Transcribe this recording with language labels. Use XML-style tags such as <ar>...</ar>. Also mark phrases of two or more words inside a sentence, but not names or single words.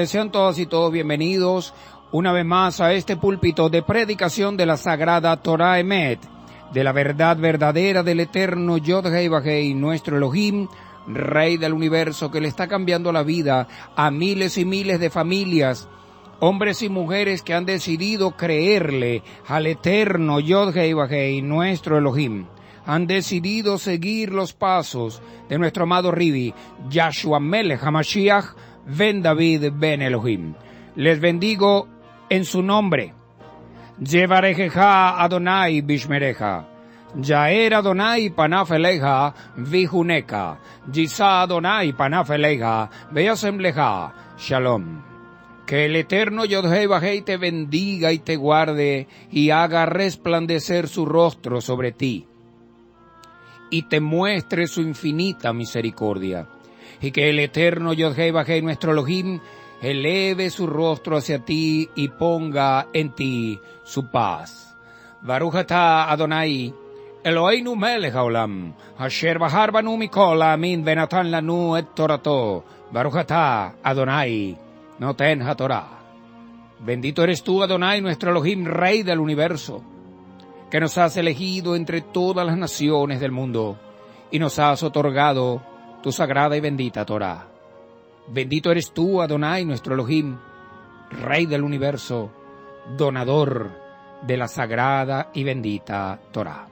<es>Sean todas y todos bienvenidos una vez más a este púlpito de predicación de la Sagrada</es> <he>תורה אמת,</he> <es>de la verdad verdadera del eterno Yod-Hei Vahei, nuestro Elohim, Rey del universo, que le está cambiando la vida a miles y miles de familias, hombres y mujeres que han decidido creerle al eterno Yod-Hei Vahei, nuestro Elohim. Han decidido seguir los pasos de nuestro amado Ribi, Yahshua</es> <he>מלך המשיח,</he> <es>Ben David, Ben Elohim. Les bendigo en su nombre.</es> <he>יברכך אדוני וישמרך. יאר אדוני פניו אליך ויחנך. ישא אדוני פניו אליך וישם לך. Shalom.</he> <es>Que el eterno Yod-Hei Vahei te bendiga y te guarde y haga resplandecer su rostro sobre ti y te muestre su infinita misericordia. Y que el eterno Yod-Hei Vahei, nuestro Elohim, eleve su rostro hacia ti y ponga en ti su paz.</es> <he>ברוך אתה אדוני אלוהינו מלך העולם אשר בחר בנו מכל העמים ונתן לנו את תורתו. ברוך אתה אדוני נותן התורה.</he> <es>Bendito eres tú, Adonai, nuestro Elohim, Rey del universo, que nos has elegido entre todas las naciones del mundo y nos has otorgado tu sagrada y bendita Torah. Bendito eres tú, Adonai, nuestro Elohim, Rey del universo, donador de la sagrada y bendita Torah.</es>